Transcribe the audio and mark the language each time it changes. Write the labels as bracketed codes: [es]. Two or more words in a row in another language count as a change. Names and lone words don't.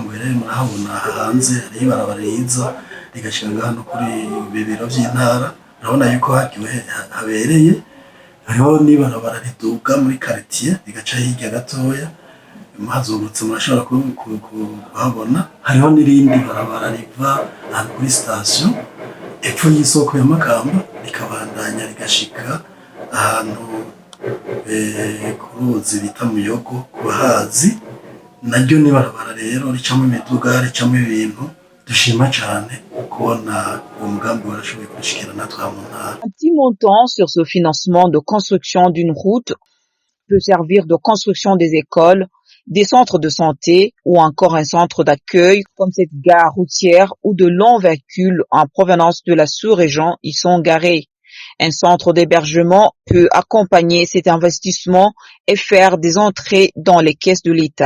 [rn] muhereye murahabona hanze hariho ibarabara riza rigashika ngaha no kuri bibiro by'intara urabona yuko habereye hariho n'ibarabara riduga muri quartier rigaca hirya gatoya hazungurutse murashobora kuhabona hariho n'irindi barabara riva ahantu kuri station epfo y'isoko ya Makamba rikabandanya rigashika ahantu ku ruzi bita Muyogo ku bahazi naryo n'ibarabara rero ricamo imiduga ricamo ibintu dushima cyane kubona umugambi warashoboye kurishikira natwe mu ntara. [fr] Un petit montant sur ce financement de construction d'une route peut servir de construction des écoles, des centres de santé ou encore un centre d'accueil comme cette gare routière où de longs véhicules en provenance de la sous-région y sont garés. Un centre d'hébergement peut accompagner cet investissement et faire des entrées dans les caisses de l'État.